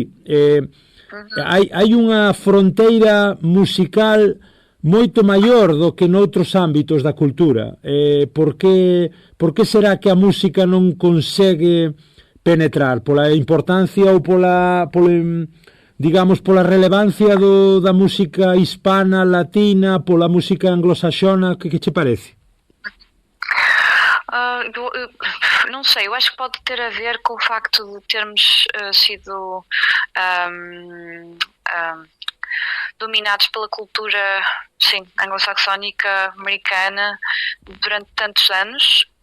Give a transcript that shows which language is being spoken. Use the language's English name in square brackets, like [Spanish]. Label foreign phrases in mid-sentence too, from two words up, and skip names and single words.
[Galician] Hai unha fronteira musical moito maior do que noutros ámbitos da cultura. Por que será que a música non consegue penetrar? Pola importancia ou pola relevancia da música hispana, latina, pola música anglosaxona? Que che parece? [Portuguese] Não sei, eu acho que pode ter a ver com o facto de termos sido dominados pela cultura, sim, anglo-saxónica, americana durante tantos anos.